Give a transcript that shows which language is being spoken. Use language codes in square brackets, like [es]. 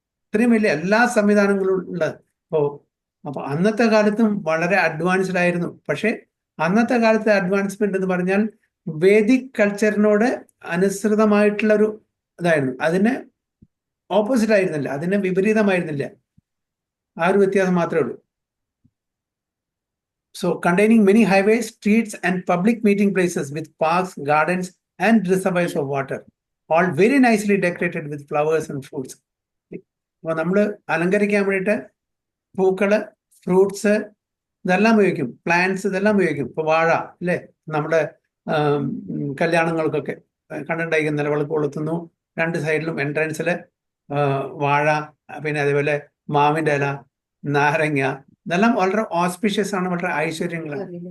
[ml] ഇത്രയും വലിയ എല്ലാ സംവിധാനങ്ങളും ഉള്ളത്. അപ്പൊ അന്നത്തെ കാലത്തും വളരെ അഡ്വാൻസ്ഡ് ആയിരുന്നു. പക്ഷെ അന്നത്തെ കാലത്തെ അഡ്വാൻസ്മെന്റ് എന്ന് പറഞ്ഞാൽ വേദിക് കൾച്ചറിനോട് അനുസൃതമായിട്ടുള്ള ഒരു ഇതായിരുന്നു. അതിന് ഓപ്പോസിറ്റ് ആയിരുന്നില്ല, അതിന് വിപരീതമായിരുന്നില്ല. ആ ഒരു വ്യത്യാസം മാത്രമേ ഉള്ളൂ. [en] So containing many highways, streets, and public meeting places with parks, gardens, and reservoirs of water, all very nicely decorated with flowers and fruits. [ml] അപ്പോൾ നമ്മൾ അലങ്കരിക്കാൻ വേണ്ടിയിട്ട് പൂക്കള്, ഫ്രൂട്ട്സ് ഇതെല്ലാം ഉപയോഗിക്കും, പ്ലാന്റ്സ് ഇതെല്ലാം ഉപയോഗിക്കും. ഇപ്പൊ വാഴ അല്ലേ, നമ്മുടെ കല്യാണങ്ങൾക്കൊക്കെ കണ്ടിട്ടുണ്ടായിരിക്കും. നിലവിളക്ക് കൊളുത്തുന്നു, 2 സൈഡിലും എൻട്രൻസില് വാഴ, പിന്നെ അതേപോലെ മാവിൻ്റെ ഇല, നാരങ്ങ, ഇതെല്ലാം വളരെ ഓസ്പിഷ്യസ് ആണ്, വളരെ ഐശ്വര്യങ്ങളാണ്.